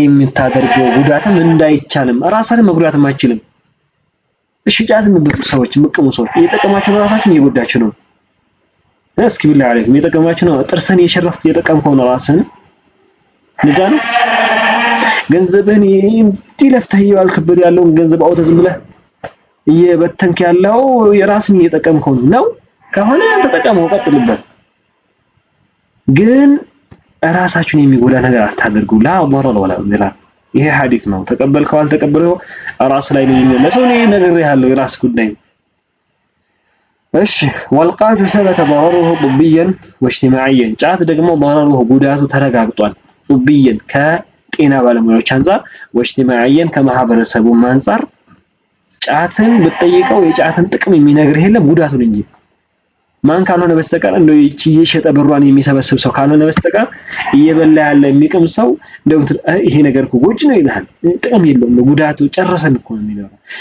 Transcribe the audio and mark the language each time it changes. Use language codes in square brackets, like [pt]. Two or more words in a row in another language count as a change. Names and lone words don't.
[am] የምታደርገው ጉዳትም እንዳይቻልም ራስህን መጉዳትም አይችልም። እሺ ጫት የሚበሉ ሰዎች ምቅሙ ሰዎች እየተጠቀማችሁ ነው ራሳችሁን እየጎዳችሁ ነው። እስኪ [ar] بالله عليكم [am] እየተጠቀማችሁ ነው ጥርስን እየሸረፍክ እየተጠቀምከው ነው ራስህን ልጅ ነው ገንዘብህን እንዲለፍተህ ያልክብር ያለውን ገንዘብ አውጥተህ ዝም ብለህ እየበተንክ ያለው የራስን እየተጠቀምከው ነው ከሆነ ተጠቀመው ቀጥልበት። ግን ራሳችሁን የሚጎዳ ነገር አታድርጉ። [ar] لا ضرر ولا ضرار [am] ይሄ ሐዲስ ነው። ተቀበልከው አልተቀበለው ራስ ላይ ነው የሚመለሰው። እኔ ነግሬሃለሁ የራስ ጉዳይ። እሺ [ar] والقات ثبت ضرره طبيا واجتماعيا [am] ጫት ደግሞ ضرره ጉዳቱ ተረጋግጧል። طبيا ከጤና ባለሙያዎች አንፃር واجتماعيا ከማህበረሰቡ አንፃር ጫትን ብትጠይቀው የጫትን ጥቅም የሚነግርህ የለም ጉዳቱን እንጂ ማን ካልሆነ በስተቀር እንደው እቺ የሸጠ ብሯን የሚሰበስብ ሰው ካልሆነ በስተቀር እየበላ ያለ የሚቅም ሰው እንደው ይሄ ነገር እኮ ጎጂ ነው ይላል። ጥቅም የለውም ጉዳቱ ጨረሰን እኮ ነው የሚለው